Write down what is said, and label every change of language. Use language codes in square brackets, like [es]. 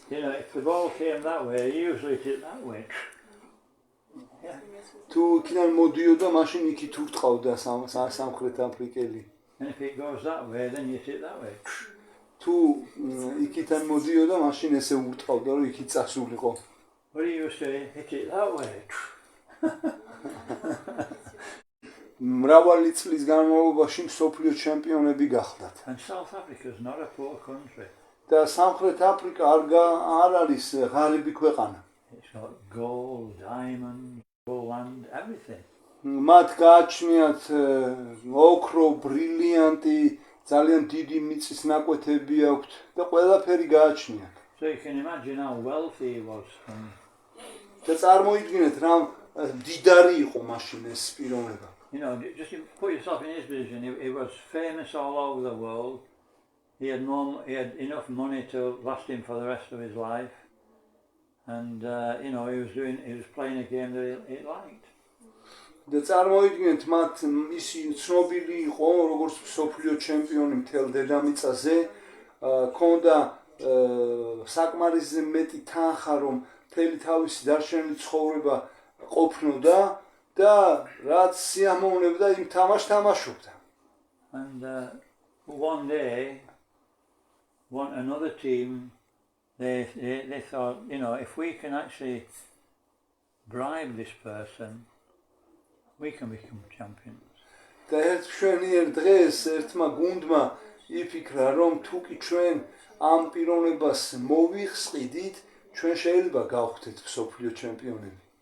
[en] You know, if the ball came that way, usually it hit that way. [ka] თუ იქიდან მოდიოდა, მაშინ იქით ურტყავდა სამხრეთ აფრიკელი. [en] And if it goes that way, then you hit that way. [ka] თუ იქიდან მოდიოდა, მაშინ ესე ურტყავდა, რომ იქით წასულიყო. [en] What do you used to hit it that way? [ka] მრავალი წლის განმავლობაში მსოფლიო ჩემპიონები გახდათ. [en] And South Africa is not a poor country. [ka] და სამხრეთ აფრიკა არ არის ღარიბი ქვეყანა. [en] It's got gold, diamond, land, everything. [ka] მათ გააჩნიათ ოქრო, ბრილიანტი, ძალიან დიდი მიწის ნაკვეთები აქვთ და ყველაფერი გააჩნიათ. [en] So you can imagine how wealthy he was. [ka] და წარმოიდგინეთ რა დიდარი იყო მაშინ ეს პიროვნება. [en] You know, just put yourself in his position. He was famous all over the world. He had enough money to last him for the rest of his life. And you know, he was playing a game that he liked. [ka] და წარმოიდგინეთ მათ ისი ცნობილი იყო როგორც მსოფლიო ჩემპიონი მთელ დედამიწაზე, ქონდა საკმარისზე მეტი თანხა, რომ მთელი თავისი დარჩენილი ცხოვრება ყოფნოდა და რაც სიამოვნებდა იმ თამაშს თამაშობდა. [en] And one day, another team, they thought, you know, if we can actually bribe this person, we can become champions. [ka] და ერთ მშვენიერ დღეს ერთმა გუნდმა იფიქრა, რომ თუ კი ჩვენ ამ პიროვნებას მოვიხსყიდით, ჩვენ შეიძლება გავხდეთ მსოფლიო ჩემპიონები.